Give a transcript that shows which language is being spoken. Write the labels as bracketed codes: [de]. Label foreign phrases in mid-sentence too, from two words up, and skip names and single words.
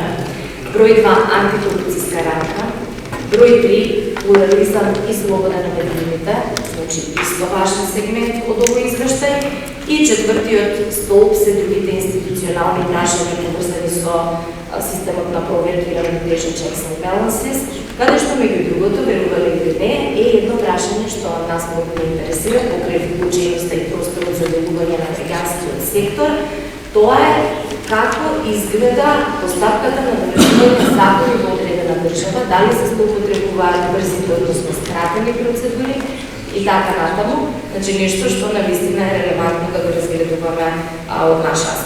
[mk] Број 2, антикорупцијска рамка. Број 3, плурализам и слобода на медиумите, значи исто важен сегмент од овој извештај. И четвртиот столб се другите институционални прашања поврзани со системот на проверки и равнотежен [en] checks and balances, [mk] каде што меѓу другото, верували или не, е едно прашање што нас многу не интересира покрај вклученоста и просторот за делување на граѓанскиот сектор. Тоа е како изгледа постапката на довршување закони во одредена држава, дали се злоупотребуваат брзите, односно скратени процедури и така натаму, значи нешто што навистина е релевантно да го разгледуваме од наш аспект.